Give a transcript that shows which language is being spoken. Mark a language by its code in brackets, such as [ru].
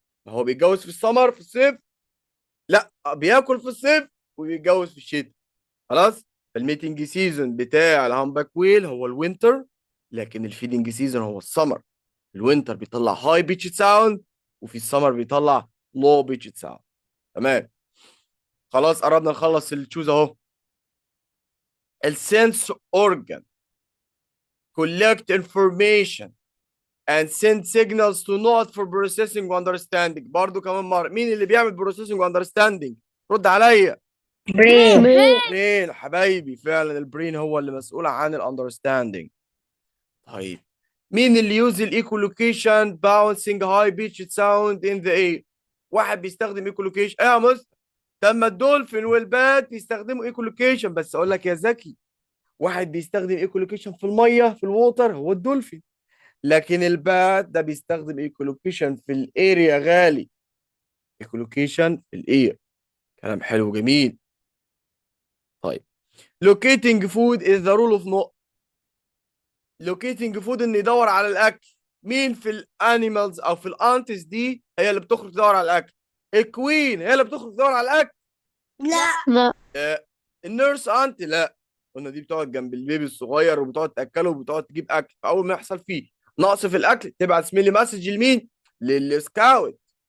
[ar] هو بيتجوز في السمر في الصيف؟ لا، بياكل في الصيف وبيتجوز في الشتاء. خلاص. فالميتنج سيزون بتاع الهامباك ويل هو الوينتر، لكن الفيدنج سيزون هو السمر. الوينتر بيطلع هاي بيتش ساوند، وفي السمر بيطلع لو بيتش ساوند. تمام. خلاص قربنا نخلص التشوز اهو. [en] السنس organ collect information and send signals to not for processing understanding. [ar] برضو كمان مرة، مين اللي بيعمل processing understanding؟ رد عليا. برين البرين حبايبي، فعلا البرين هو اللي مسؤول عن الاندرستاندينج. طيب مين اللي يوز الايكولوكيشن باونسنج هاي بيتش ساوند ان ذا اير؟ واحد بيستخدم ايكولوكيشن ايه يا مستر؟ طب ما الدولفين والبات بيستخدموا ايكولوكيشن، بس اقول لك يا ذكي، واحد بيستخدم ايكولوكيشن في الميه في الووتر هو الدولفين، لكن البات ده بيستخدم ايكولوكيشن في الاير يا غالي. ايكولوكيشن في الاير. كلام حلو جميل. [en] طيب locating food is the rule of no. [ar] locating food انه يدور على الاكل. مين في الانيمالز او في الانتس دي هي اللي بتخرج تدور على الاكل؟ الكوين هي اللي بتخرج تدور على الاكل. لا النيرس انت لا، قلنا دي بتقعد جنب البيبي الصغير وبتقعد تاكله وبتقعد تجيب اكل، فاول ما يحصل فيه نقص في الاكل تبعت سميلي مسج لمين؟ للسكاوت.